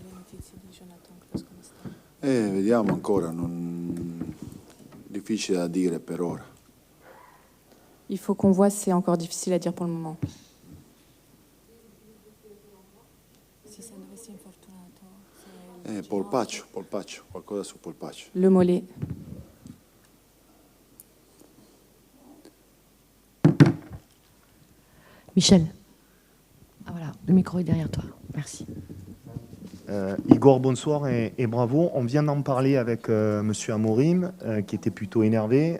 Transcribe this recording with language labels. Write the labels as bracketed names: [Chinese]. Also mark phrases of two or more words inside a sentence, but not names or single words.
[Italian] Vediamo ancora, difficile da dire per ora. [French] Il faut qu'on voit, c'est encore difficile à dire pour le moment. [Italian] Polpaccio, qualcosa su polpaccio. [French] Le mollet. Michel. Ah voilà, le micro est derrière toi. Merci. Igor, bonsoir et bravo. On vient d'en parler avec Monsieur Amorim, qui était plutôt énervé.